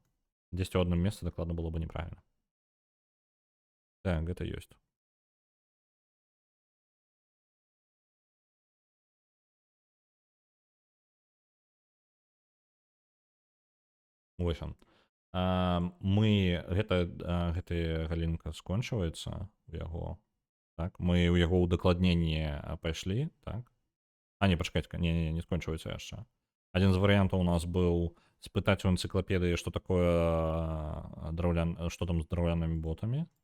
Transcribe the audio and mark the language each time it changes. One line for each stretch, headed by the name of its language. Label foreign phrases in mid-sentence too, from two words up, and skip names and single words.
Russian: Здесь в одном месте докладно было бы неправильно. Так, это есть.
Belarusian: Вось он. Гэтая галінка скончваецца у яго. Так, мы ў яго ўдакладненні пайшлі, так? Не, пачакайце, не скончваецца яшчэ. Адзін з варыянтаў у нас быў спытаць у энцыклапедыі, што такое што там з драўлянымі ботамі.